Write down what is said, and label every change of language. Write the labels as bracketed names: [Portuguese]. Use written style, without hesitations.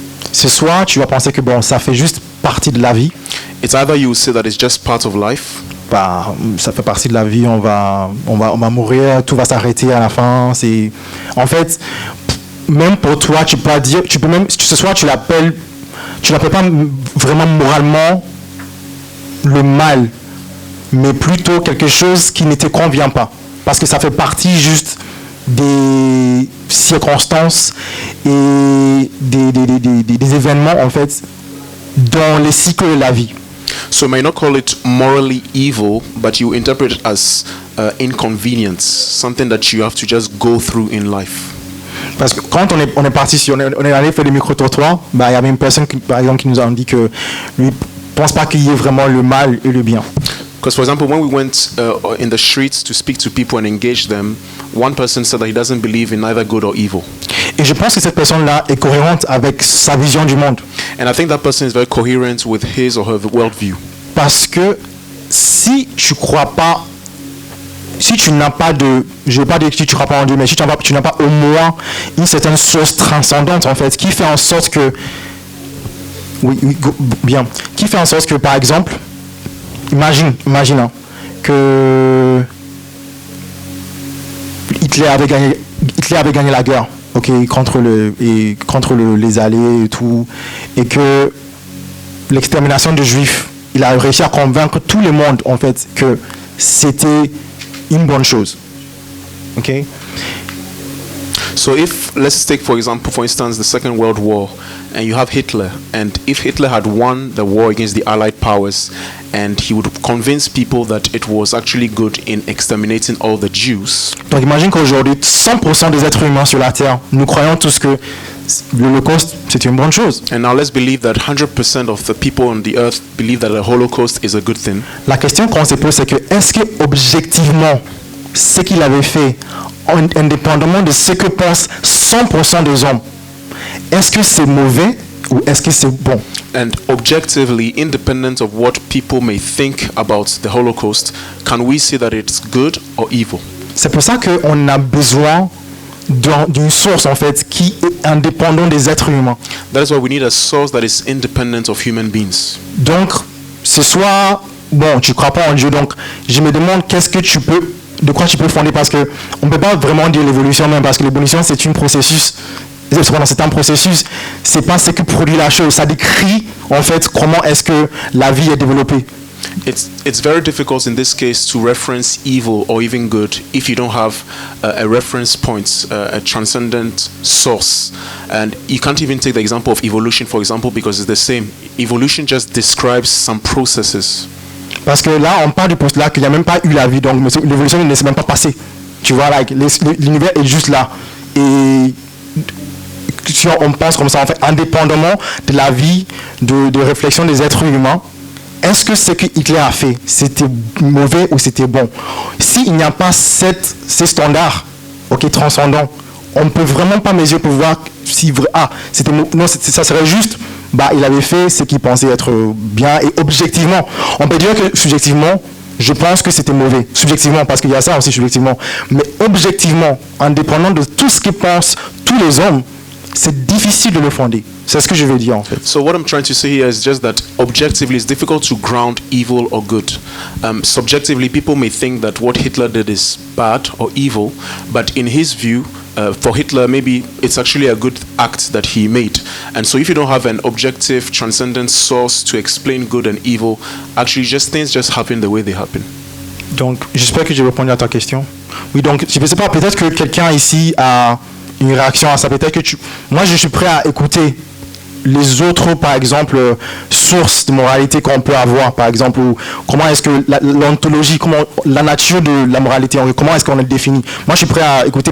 [French] C'est soit tu vas penser que bon, ça fait juste partie de la vie. [English] it's either you say that it's just part of life, [French] Bah, ça fait partie de la vie. On va mourir, tout va s'arrêter à la fin. C'est en fait, même pour toi, tu peux même, ce soit tu l'appelles pas vraiment moralement le mal, mais plutôt quelque chose qui ne te convient pas, parce que ça fait partie juste des circonstances et des événements en fait dans les cycles de la vie. [English] so you may not call it morally evil, but you interpret it as inconvenience, something that you have to just go through in life. [French] Parce que quand on est parti, si on est allé faire des micro-trottoirs, bah, il y avait une personne par exemple qui nous a dit que lui pense pas qu'il y ait vraiment le mal et le bien. [English] Because, for example, when we went in the streets to speak to people and engage them, one person said that he doesn't believe in either good or evil. [French] Et je pense que cette personne-là est cohérente avec sa vision du monde. [English] And I think that person is very coherent with his or her worldview. [French] Parce que si tu crois pas, si tu n'as pas de, je ne vais pas dire que tu ne crois pas en Dieu, mais si tu n'as pas au moins une certaine source transcendante en fait, qui fait en sorte que, bien, qui fait en sorte que par exemple, imagine hein, que Hitler avait gagné la guerre, ok, contre les Alliés et tout, et que l'extermination des Juifs, il a réussi à convaincre tout le monde en fait que c'était une bonne chose, ok. [English] So if, let's take for instance, the Second World War, and you have Hitler, and if Hitler had won the war against the Allied powers, and he would convince people that it was actually good in exterminating all the Jews. [French] Donc imagine qu'aujourd'hui, 100% des êtres humains sur la Terre, nous croyons tous que l'Holocauste, c'est une bonne chose. [English] And now let's believe that 100% of the people on the earth believe that the Holocaust is a good thing. [French] La question qu'on se pose, c'est que est-ce que objectivement, ce qu'il avait fait, indépendamment de ce que pensent 100% des hommes, est-ce que c'est mauvais ou est-ce que c'est bon? [English] And objectively, independent of what people may think about the Holocaust, can we say that it's good or evil? [French] C'est pour ça qu'on a besoin d'une source en fait qui est indépendante des êtres humains. [English] That is why we need a source that is independent of human beings. [French] Donc, ce soit bon, tu crois pas en Dieu, donc je me demande de quoi tu peux fonder, parce que on peut pas vraiment dire l'évolution même, parce que l'évolution c'est un processus. C'est pas ce que produit la chose, ça décrit en fait comment est-ce que la vie est développée. [English] It's very difficult in this case to reference evil or even good if you don't have a reference point, a transcendent source. And you can't even take the example of evolution, for example, because it's the same. Evolution just describes some processes. [French] Parce que là, on parle du postulat qu'il n'y a même pas eu la vie, donc l'évolution ne s'est même pas passée. Tu vois, like, l'univers est juste là. Et si on pense comme ça, en fait, indépendamment de la vie, de réflexion des êtres humains, est-ce que ce que Hitler a fait, c'était mauvais ou c'était bon? S'il n'y a pas ces standards, transcendants, on ne peut vraiment pas mesurer pour voir si ça serait juste, il avait fait ce qu'il pensait être bien, et objectivement, on peut dire que subjectivement, je pense que c'était mauvais, subjectivement, parce qu'il y a ça aussi subjectivement, mais objectivement, indépendant de tout ce que pensent tous les hommes, c'est difficile de le fonder. C'est ce que je veux dire en fait. [English] So what I'm trying to say here is just that objectively it's difficult to ground evil or good. Subjectively, people may think that what Hitler did is bad or evil, but in his view, for Hitler, maybe it's actually a good act that he made. And so if you don't have an objective, transcendent source to explain good and evil, actually things just happen the way they happen. [French] Donc, j'espère que j'ai répondu à ta question. Oui, donc, je ne sais pas, peut-être que quelqu'un ici a une réaction à ça. Peut-être que moi, je suis prêt à écouter les autres, par exemple, sources de moralité qu'on peut avoir, par exemple, ou comment est-ce que l'ontologie, comment la nature de la moralité, comment est-ce qu'on est défini. Moi, je suis prêt à écouter.